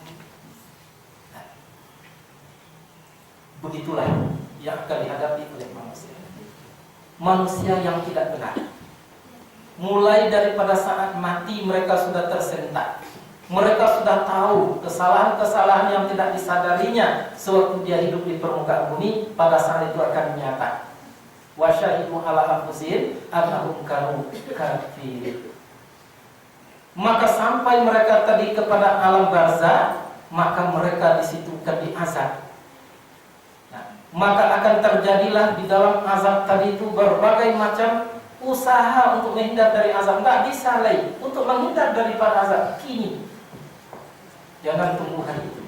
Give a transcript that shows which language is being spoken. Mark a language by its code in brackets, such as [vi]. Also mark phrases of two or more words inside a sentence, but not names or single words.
[id] Begitulah yang akan dihadapi oleh manusia. Manusia yang tidak benar. Mulai daripada saat mati mereka sudah tersentak. Mereka sudah tahu kesalahan-kesalahan yang tidak disadarinya sewaktu dia hidup di permukaan bumi, pada saat itu akan nyata. [ar] وشهدوا على أنفسهم أنهم كانوا كافرين. [id] Maka sampai mereka tadi kepada alam barzah, maka mereka di situ akan diazab. Nah, maka akan terjadilah di dalam azab tadi itu berbagai macam usaha untuk menghindar dari azab. Tidak bisa lagi untuk menghindar daripada azab. Kini jangan tunggu hari itu.